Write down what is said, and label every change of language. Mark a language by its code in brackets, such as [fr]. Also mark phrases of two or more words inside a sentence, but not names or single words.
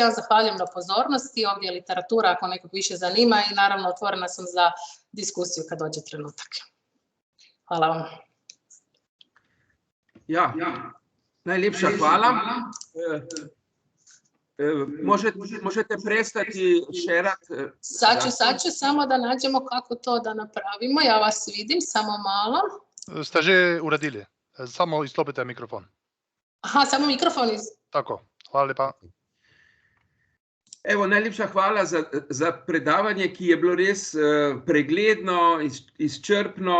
[hr] Ja zahvaljujem na pozornosti, ovdje je literatura ako nekog više zanima i naravno otvorena sam za diskusiju kad dođe trenutak. Hvala vam. [sl] Ja, najlepša hvala. [hr] Možete prestati šerati? Sad ću samo da nađemo kako to da napravimo. Ja vas vidim, samo malo. [sl] Ste že uradili? Samo izklopite mikrofon. [hr] Aha, samo mikrofon [sl] Tako, hvala lepa. Evo, najlepša hvala za predavanje, ki je bilo res pregledno, izčrpno.